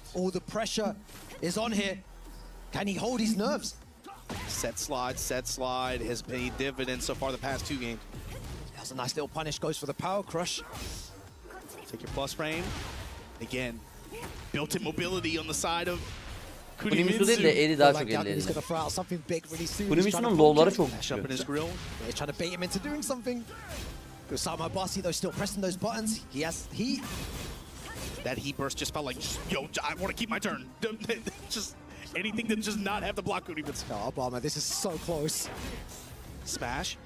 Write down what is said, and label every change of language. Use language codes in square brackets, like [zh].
[en] All the pressure is on here. Can he hold his nerves? Set slide has paid dividends so far the past 2 games. That was a nice little punish, goes for the power crush. Take your plus frame. Again, built-in mobility on the side of [tr] Kurimiçu değil de eli daha çok elli. Kurimiçu'nun low'ları çok güçlü. [en] He's trying to bait him into doing something. Osama Abbasi though still pressing those buttons. He has heat. That heat burst just felt like, yo, I want to keep my turn. Just anything that does not have the block Kurimiçu. Oh, Obama, this is so close. Smash.